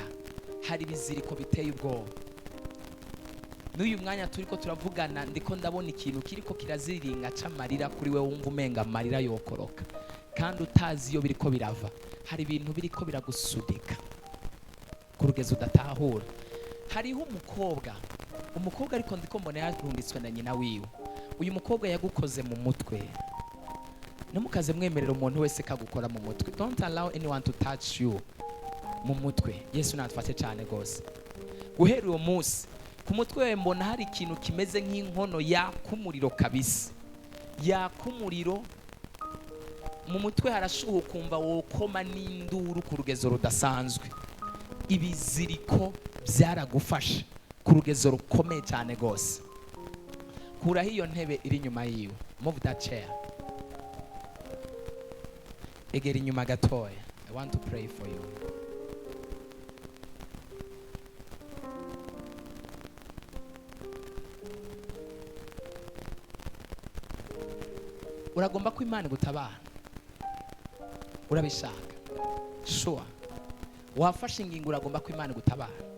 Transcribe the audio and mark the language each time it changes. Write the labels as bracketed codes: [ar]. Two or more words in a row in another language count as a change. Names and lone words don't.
[rn] Hari ibiziriko biteye ubwoba. N'uyu mwanya turiko turavugana ndiko ndabona ikintu kiriko kiraziriringa c'amarira kuri we, wumva umenga amarira yokoroka kandi utazi iyo biriko birava. Hari ibintu biriko biragusudika ku rugezo udatahura. Hariho umukobwa ariko ndiko mbona yarungitswe na nyina wiwe. Uyu mukobwa yagukoze mu mutwe. Numukaze mwemerera umuntu wese kagukora mu mutwe. [en] Don't allow anyone to touch you. [rn] mu mutwe. Yesu natufashe cyane gose. Guhera uwo munsi ku mutwe we mbona hari ikintu kimeze nk'inkono yakumuriro kabisa, yakumuriro mu mutwe harashuha, kumva wokoma n'induru ku rugezo rudasanzwe. Ibiziriko byaragufasha ku rugezo rukomeye cyane gose. Kuraho iyo ntebe iri inyuma yiwe, [en] move that chair, [rn] egera inyuma gatoya. [en] I want to pray for you. [rn] Uragomba ko Imana gutabara, urabishaka sure, wafashe ingingo, uragomba ko Imana gutabara.